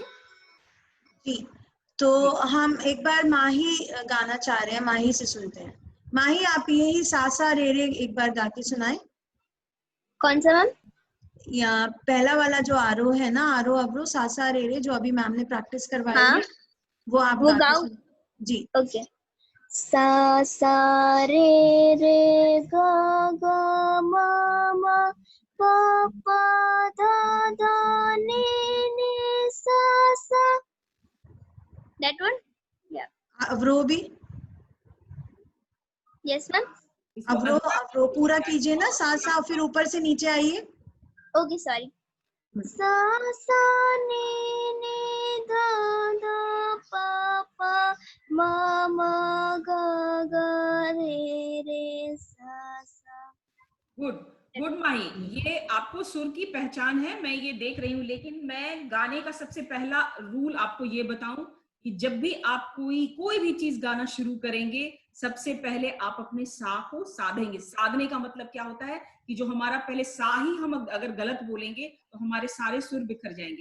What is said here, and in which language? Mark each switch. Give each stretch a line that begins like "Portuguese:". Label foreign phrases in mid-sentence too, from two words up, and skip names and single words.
Hindi: जी, तो हम एक बार माही गाना चाह रहे हैं, माही से सुनते हैं। माही आप यही सासा रे रे एक बार गा के सुनाए। कौन सा मैम? या पहला वाला जो आरो है ना, आरो अवरो सासा रे रे, जो अभी मैम ने प्रैक्टिस करवाई हाँ, है, वो आप वो गा के गाओ। सुन। जी। ओके। सा सा रे रे गा गा मा मा पा पा धा धा नी नी सा सा।
English: That one? Yeah.
Hindi: अवरो भी,
English: Yes मैम।
Hindi: इसको अवरो अवरो पूरा कीजिए ना, सा सा, फिर ऊपर से नीचे आइए। ओके सॉरी। सा सा नी नी धा धा पा पा मा मा गा गा रे रे सा सा।
English: good good
Hindi: माही, ये आपको सुर की पहचान है, मैं ये देख रही हूँ, लेकिन मैं गाने का सबसे पहला रूल आपको ये बताऊं कि जब भी आप कोई भी चीज गाना शुरू करेंगे, सबसे पहले आप अपने सा को साधेंगे। साधने का मतलब क्या होता है कि जो हमारा पहले सा ही हम अगर गलत बोलेंगे तो हमारे सारे सुर बिखर जाएंगे।